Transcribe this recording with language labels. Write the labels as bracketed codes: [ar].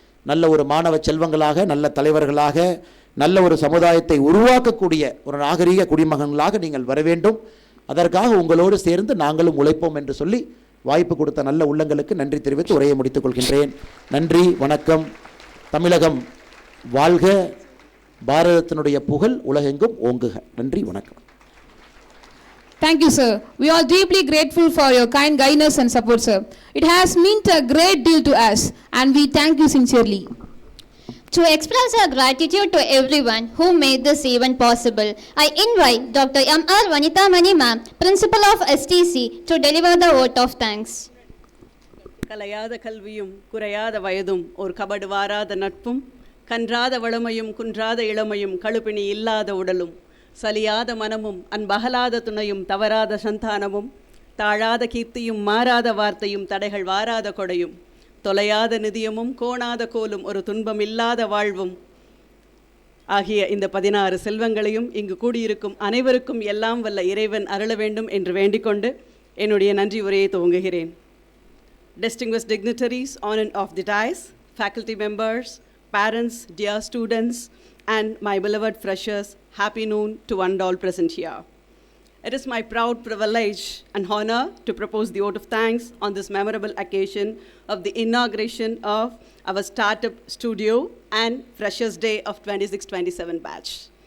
[ta] நல்ல ஒரு மாணவ செல்வங்களாக, நல்ல தலைவர்களாக, நல்ல ஒரு சமுதாயத்தை உருவாக்கக்கூடிய ஒரு நாகரீக குடிமகன்களாக நீங்கள் வர வேண்டும். அதற்காக உங்களோடு சேர்ந்து நாங்களும் உழைப்போம் என்று சொல்லி வாய்ப்பு கொடுத்த நல்ல உள்ளங்களுக்கு நன்றி தெரிவித்து உரையை முடித்துக் கொள்கின்றேன். நன்றி, வணக்கம். தமிழகம் வாழ்க, பாரதத்தினுடைய புகழ் உலகெங்கும் ஓங்குக. நன்றி, வணக்கம். [en] Thank you, sir. We are deeply grateful for your kind guidance and support, sir. It has meant a great deal to us, and we thank you sincerely. To express our gratitude to everyone who made this event possible, I invite Dr. M.R. Vanitha Mani ma'am, Principal of STC, to deliver the vote of thanks. [ta] கலையாத கல்வியும் குறையாத வயதும் ஒரு கபடு வாராத நட்பும் கன்றாத வளமையும் குன்றாத இளமையும் கழுப்பிணி இல்லாத உடலும் சலியாத மனமும் அன்பகலாத துணையும் தவறாத சந்தானமும் தாழாத கீர்த்தியும் மாறாத வார்த்தையும் தடைகள் வாராத கொடையும் தொலையாத நிதியமும் கோணாத கோலும் ஒரு துன்பம் இல்லாத வாழ்வும் ஆகிய இந்த 16 செல்வங்களையும் இங்கு கூடியிருக்கும் அனைவருக்கும் எல்லாம் வல்ல இறைவன் அருள வேண்டும் என்று வேண்டிக்கொண்டு என்னுடைய நன்றி உரையை துவங்குகிறேன். [en] Distinguished dignitaries on and off the dais, faculty members, parents, dear students, and my beloved freshers, happy noon to one and all present here. It is my proud privilege and honor to propose the vote of thanks on this memorable occasion of the inauguration of our startup studio and Freshers Day of 26-27 batch.